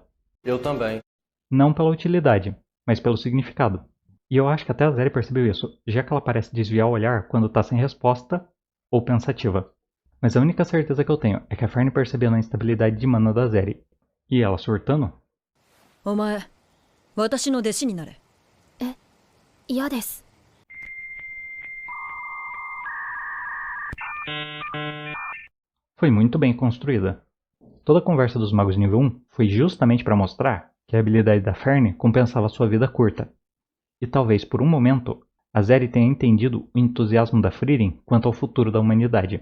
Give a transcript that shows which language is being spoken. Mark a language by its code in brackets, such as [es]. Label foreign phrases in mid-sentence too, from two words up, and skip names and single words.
[pt] Eu também. Não pela utilidade, mas pelo significado. E eu acho que até a Zeri percebeu isso, já que ela parece desviar o olhar quando está sem resposta ou pensativa. Mas a única certeza que eu tenho é que a Fern percebeu a instabilidade de mana da Zeri. E ela surtando? [ja] お前、私の弟子になれ。嫌です。 [pt] Foi muito bem construída. Toda a conversa dos magos nível 1 foi justamente para mostrar que a habilidade da Fern compensava sua vida curta. E talvez por um momento, a Zeri tenha entendido o entusiasmo da Frieren quanto ao futuro da humanidade.